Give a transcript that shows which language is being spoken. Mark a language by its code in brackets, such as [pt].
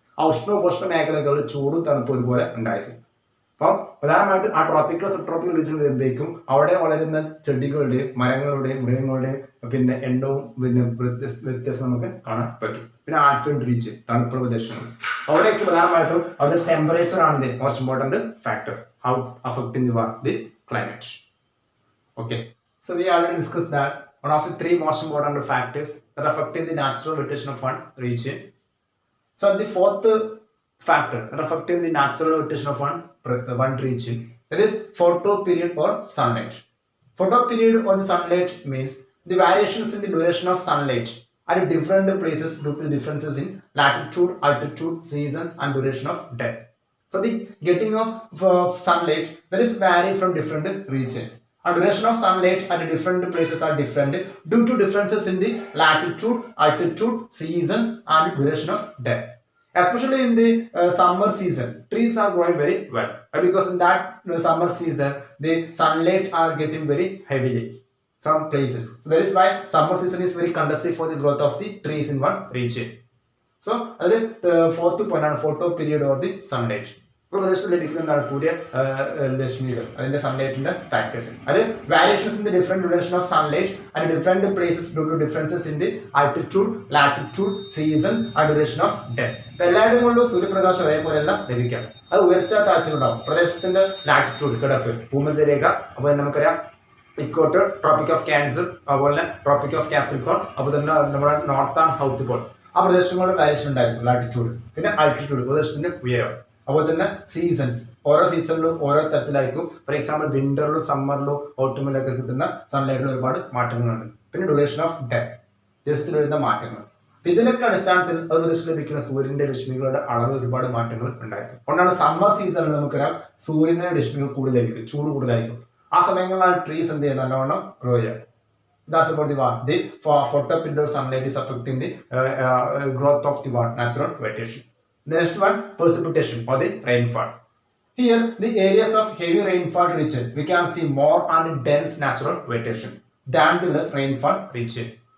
[ml] ആ ഉഷ്ണോപോഷ്ണ മേഖലകളിൽ ചൂടും തണുപ്പും ഒരുപോലെ ഉണ്ടായിരിക്കും. അപ്പം പ്രധാനമായിട്ടും ആ ട്രോപ്പിക്കൽ സബ് ട്രോപ്പിക്കൽ റീജിയൻ വരുമ്പോഴേക്കും അവിടെ വളരുന്ന ചെടികളുടെയും മരങ്ങളുടെയും മൃഗങ്ങളുടെയും പിന്നെ എണ്ണവും പിന്നെ വ്യത്യാസം നമുക്ക് കാണാൻ പറ്റും. പിന്നെ ആൽഫൈൻ റീജിയൻ തണുപ്പുള്ള പ്രദേശങ്ങൾ അവിടെയൊക്കെ പ്രധാനമായിട്ടും അവിടുത്തെ ടെമ്പറേച്ചർ ആണ് [en] The most important factor how affecting the climate. Okay, so we already discussed that one of the three most important factors that affecting the natural rotation of one region. So the fourth factor that affecting the natural rotation of one region, that is photo period or sunlight. Photo period or the sunlight means the variations in the duration of sunlight at different places due to differences in latitude, altitude, season and duration of day. So the getting of sunlight that is vary from different region. And duration of sunlight at different places are different due to differences in the latitude, altitude, seasons and duration of day. Especially in the summer season, trees are growing very well because in that summer season the sunlight are getting very heavily some places. So that is why summer season is very conducive for the growth of the trees in one region. So the fourth point on photo period or the sunlight. [ml] പ്രദേശത്തിൽ ലഭിക്കുന്നതാണ് സൂര്യ രശ്മികൾ അതിന്റെ സൺലൈറ്റിന്റെ factors. [en] അത് variations in the different duration of sunlight and different places due to differences in the altitude, latitude, season and duration of day. [ml] എല്ലായിടങ്ങളിലും സൂര്യപ്രകാശം ഒരേപോലെയല്ല ലഭിക്കാം. അത് ഉയർച്ച താഴ്ചകളുണ്ടാവും. പ്രദേശത്തിന്റെ latitude കിടപ്പ് ഭൂമധ്യരേഖ, അപ്പോൾ നമുക്കറിയാം ഇക്വോട്ടർ, ട്രോപ്പിക് ഓഫ് ക്യാൻസർ, അതുപോലെ ട്രോപ്പിക് ഓഫ് കാപ്രിക്കോൺ, അപ്പോൾ തന്നെ നമ്മുടെ നോർത്ത് ആൻഡ് സൗത്ത് പോൾ ആ പ്രദേശങ്ങളുടെ വാരിയേഷൻ ഉണ്ടായിരിക്കും ലാറ്റിറ്റ്യൂഡ്. പിന്നെ ആൾട്ടിറ്റ്യൂഡ് പ്രദേശത്തിന്റെ ഉയരം. അതുപോലെ തന്നെ സീസൺസ് ഓരോ സീസണിലും ഓരോ തരത്തിലായിരിക്കും. [en] for example [ml] വിന്ററിലും സമ്മറിലും ഓട്ടമിലൊക്കെ കിട്ടുന്ന സൺലൈറ്റിൽ ഒരുപാട് മാറ്റങ്ങളുണ്ട്. പിന്നെ ഡ്യൂറേഷൻ ഓഫ് ഡേ ദിവസത്തിൽ വരുന്ന മാറ്റങ്ങൾ. ഇതിനൊക്കെ അടിസ്ഥാനത്തിൽ ഒരു ദിവസം ലഭിക്കുന്ന സൂര്യന്റെ രശ്മികളുടെ അളവ് ഒരുപാട് മാറ്റങ്ങൾ ഉണ്ടായിരിക്കും. അതുകൊണ്ടാണ് സമ്മർ സീസണിൽ നമുക്കറിയാം സൂര്യന്റെ രശ്മികൾ കൂടുതൽ ലഭിക്കും, ചൂട് കൂടുതലായിരിക്കും. ആ സമയങ്ങളിലാണ് ട്രീസ് എന്ത് ചെയ്യുന്നത് നല്ലവണ്ണം ഗ്രോ ചെയ്യുക. [en] That's about the photoperiod sunlight is affecting the growth of the natural vegetation. The next one, precipitation or the rainfall. Here, the areas of heavy rainfall region, we can see more and dense natural vegetation than the less rainfall region.